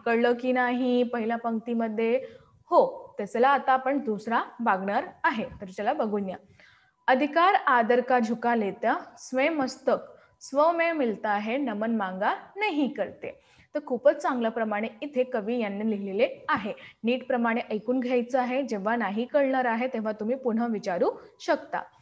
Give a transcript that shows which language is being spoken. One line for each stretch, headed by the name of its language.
Marathi: कळलं की नाही पहिल्या पंक्तीमध्ये? हो। तर चला आता आपण दुसरा बघणार आहे। तर चला बघूया।
Hindi: अधिकार आदर का झुका लेता, स्वयं मस्तक स्व में मिलता है, नमन मांगा नहीं करते।
Marathi: तर खूपच चांगल्या प्रमाणे इथे कवी यांनी लिहिलेले आहे। नीट प्रमाणे ऐकून घ्यायचं आहे, जेव्हा नाही कळणार आहे तेव्हा तुम्ही पुन्हा विचारू शकता।